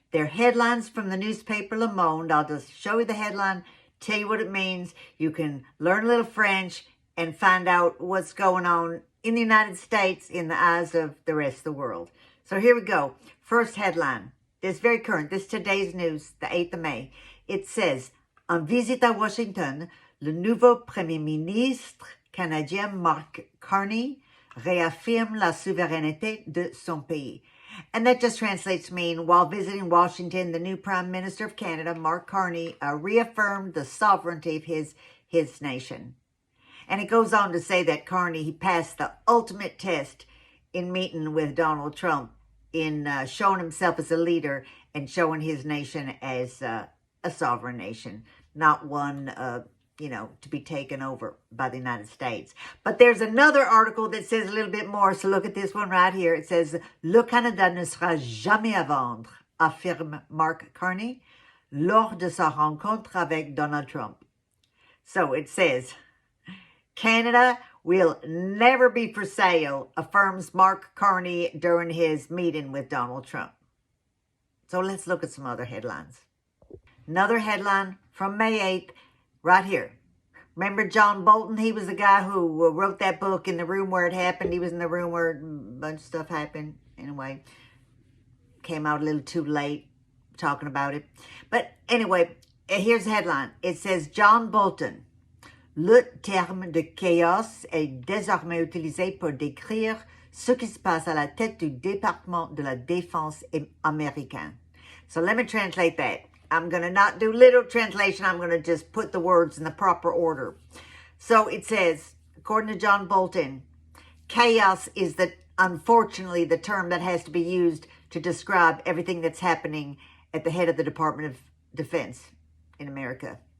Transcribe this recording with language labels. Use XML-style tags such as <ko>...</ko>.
<en>They're headlines from the newspaper Le Monde. I'll just show you the headline, tell you what it means. You can learn a little French and find out what's going on in the United States in the eyes of the rest of the world. So here we go. First headline. This is very current. This is today's news, the 8th of May. It says,</en> <fr>en visite à Washington, le nouveau Premier ministre canadien Mark Carney réaffirme la souveraineté de son pays.</fr> <en>And that just translates to mean, while visiting Washington, the new Prime Minister of Canada, Mark Carney, reaffirmed the sovereignty of his nation. And it goes on to say that Carney, he passed the ultimate test in meeting with Donald Trump, in showing himself as a leader and showing his nation as a sovereign nation, not one to be taken over by the United States. But there's another article that says a little bit more. So look at this one right here. It says,</en> <fr>Le Canada ne sera jamais à vendre, affirme Mark Carney lors de sa rencontre avec Donald Trump.</fr> <en>So it says, Canada will never be for sale, affirms Mark Carney during his meeting with Donald Trump. So let's look at some other headlines. Another headline from May 8th, right here. Remember John Bolton? He was the guy who wrote that book, In the Room Where It Happened. He was in the room where a bunch of stuff happened. Anyway, came out a little too late talking about it. But anyway, here's the headline. It says, John Bolton.</en> <fr>Le terme de chaos est désormais utilisé pour décrire ce qui se passe à la tête du département de la défense américain.</fr> <en>So let me translate that. I'm going to not do literal translation. I'm going to just put the words in the proper order. So it says, according to John Bolton, chaos is unfortunately the term that has to be used to describe everything that's happening at the head of the Department of Defense in America.</en>